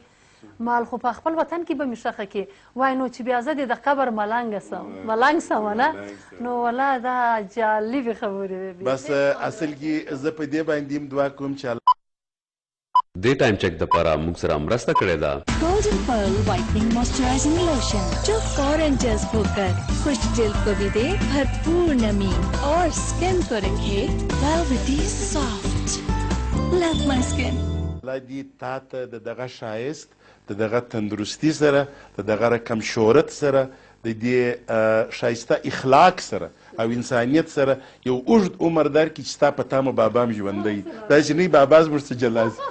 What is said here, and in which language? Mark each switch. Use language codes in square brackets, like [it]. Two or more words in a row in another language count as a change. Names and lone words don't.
[ps] مال خو په خپل وطن کې به مې ښخه کړې. وایي نو چې بیا زه دې د قبر ملنګ سم نه. نو والله دا جالبې خبرې. بس اصل کې زه په دې باندې هم دعا کوم چې دې [en] time check [ps] دپاره موږ سره مرسته کړې ده [ur] Golden Pearl Whitening Moisturizing Lotion جو فوراً جذب ہو کر خش جلد کو بھی دے بھرپور نمی اور سکن کو رکھے [en] velvety soft. Love my skin. [ps] الله دې تا ته د دغه ښایست د دغه تندرستي سره د دغه رقم شهرت سره د دې ښایسته اخلاق سره او انسانیت سره یو اوږد عمر درکړي چې ستا په تامه بابا هم ژوندی داسې نه وي بابا زموږ څه جلا شي.